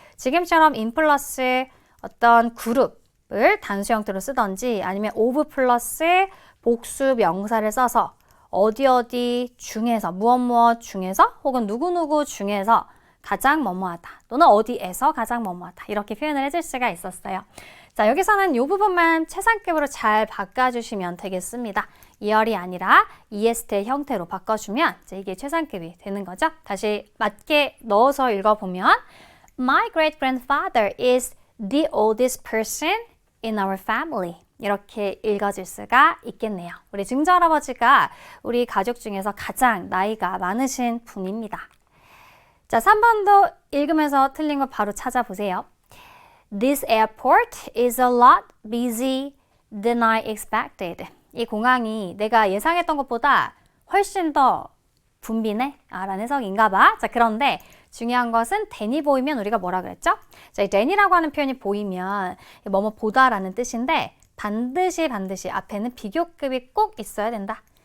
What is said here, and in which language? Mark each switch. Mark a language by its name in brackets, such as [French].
[Korean] 지금처럼 in 플러스 어떤 그룹을 단수 형태로 쓰던지 아니면 of 플러스 복수 명사를 써서 어디 중에서 무엇 중에서 혹은 누구누구 중에서 가장 뭐뭐하다 또는 어디에서 가장 뭐뭐하다 이렇게 표현을 해줄 수가 있었어요. 자, 여기서는 이 부분만 최상급으로 잘 바꿔주시면 되겠습니다. 이열이 아니라 EST의 형태로 바꿔주면 이제 이게 최상급이 되는 거죠. 다시 맞게 넣어서 읽어보면 [English] My great-grandfather is the oldest person in our family. [Korean] 이렇게 읽어질 수가 있겠네요. 우리 증조할아버지가 우리 가족 중에서 가장 나이가 많으신 분입니다. 자, 3번도 읽으면서 틀린 거 바로 찾아보세요. [English] This airport is a lot busy than I expected. [Korean] 이 공항이 내가 예상했던 것보다 훨씬 더 붐비네? 라는 해석인가 봐. 자, 그런데 중요한 것은 than이 보이면 우리가 뭐라 그랬죠? 자, 이 than이라고 하는 표현이 보이면 뭐뭐 보다라는 뜻인데 반드시 앞에는 비교급이 꼭 있어야 된다.